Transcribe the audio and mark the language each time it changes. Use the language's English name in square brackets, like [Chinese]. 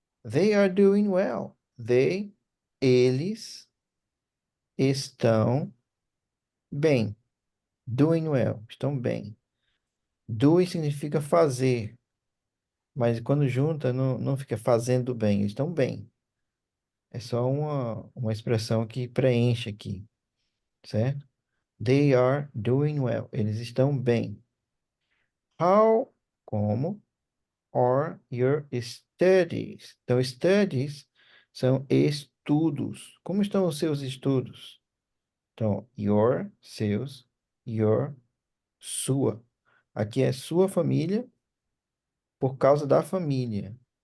[English] They are doing well. [Portuguese] Eles estão bem. [English] Doing well. [Portuguese] Estão bem. Doing significa fazer. Mas quando junta, não fica fazendo bem. Eles estão bem. É só uma expressão que preenche aqui, certo? [English] They are doing well. [Portuguese] Eles estão bem. [English] How, como, are your studies? [Portuguese] Então, studies são estudos. Como estão os seus estudos? Então, your, seus, your, sua. Aqui é sua família por causa da família.